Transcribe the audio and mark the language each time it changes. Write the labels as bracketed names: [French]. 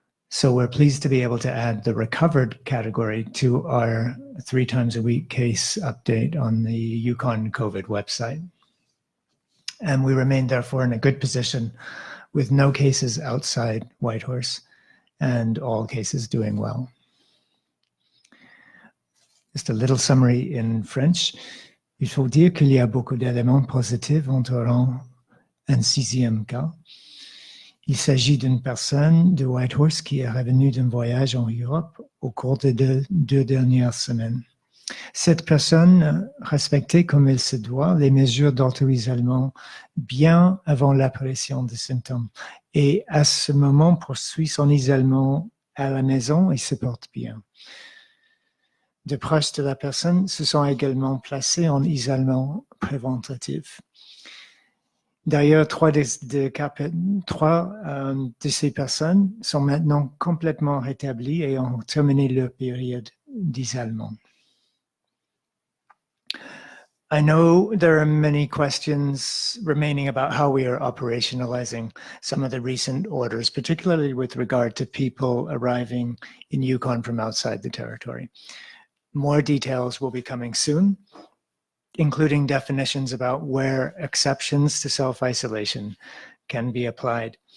[English] So we're pleased to be able to add the recovered category to our 3 times a week case update on the Yukon COVID website. And we remain therefore in a good position with no cases outside Whitehorse and all cases doing well. Just a little summary in French. [French] Il faut dire qu'il y a beaucoup d'éléments positifs entourant un 6e cas. Il s'agit d'une personne de Whitehorse qui est revenue d'un voyage en Europe au cours des 2 dernières semaines. Cette personne respectait comme il se doit les mesures d'auto-isolement bien avant l'apparition des symptômes et à ce moment poursuit son isolement à la maison et se porte bien. De proches de la personne se sont également placés en isolement préventif. D'ailleurs, 3 de ces personnes sont maintenant complètement rétablies et ont terminé leur période d'isolement. [English] I know there are many questions remaining about how we are operationalizing some of the recent orders, particularly with regard to people arriving in Yukon from outside the territory. More details will be coming soon, including definitions about where exceptions to self-isolation can be applied.